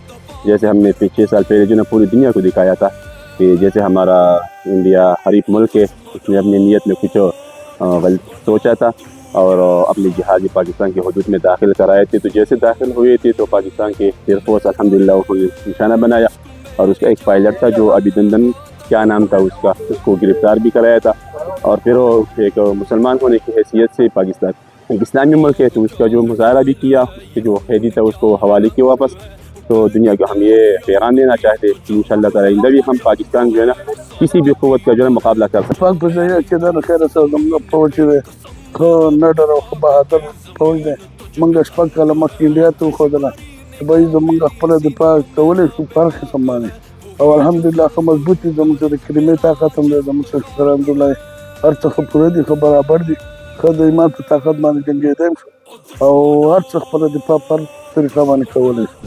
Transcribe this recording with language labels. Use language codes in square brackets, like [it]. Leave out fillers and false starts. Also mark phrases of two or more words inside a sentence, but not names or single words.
[ur] جیسے ہم نے 6 سال پہلے جو ہے نا پوری دنیا کو دکھایا تھا کہ جیسے ہمارا انڈیا حریف ملک ہے، اس نے اپنی نیت میں کچھ غلط سوچا تھا اور اپنے جہازی پاکستان کے حدود میں داخل کرائے تھے، تو جیسے داخل ہوئے تھے تو پاکستان کے ایئر فورس الحمدللہ اس کو نشانہ بنایا اور اس کا ایک پائلٹ تھا جو ابھینندن کیا نام تھا اس کا، اس کو گرفتار بھی کرایا تھا، اور پھر وہ ایک مسلمان ہونے کی حیثیت سے پاکستان ایک اسلامی ملک ہے تو اس کا جو مظاہرہ بھی کیا، اس کے جو قیدی تھا اس کو حوالے کیا واپس۔ تو دنیا کو ہم یہ پیغام دینا چاہتے ہیں کہ انشاءاللہ تعالی آئندہ بھی ہم پاکستان جو ہے نا کسی بھی قوت کا جو ہے مقابلہ کر سکتے ہیں۔ [ps] پاک بزایا چې دا خیر سره زموږ فوج دی خو نډر او خو بهادر فوج دی، موږ شپږ کاله مخکې انډیا ته وښودله چې باید زموږ خپله دفاع کولی شو په هر قسم باندې، او الحمدلله ښه مضبوط دي، زموږ سره کلمې طاقت هم دی، زموږ سره الحمدلله هر څه ښه پوره دي، ښه برابر دي، ښه د ایمان په طاقت باندې جنګېدی شو او هر څه خپله دفاع په هر طریقه باندې کولی شو۔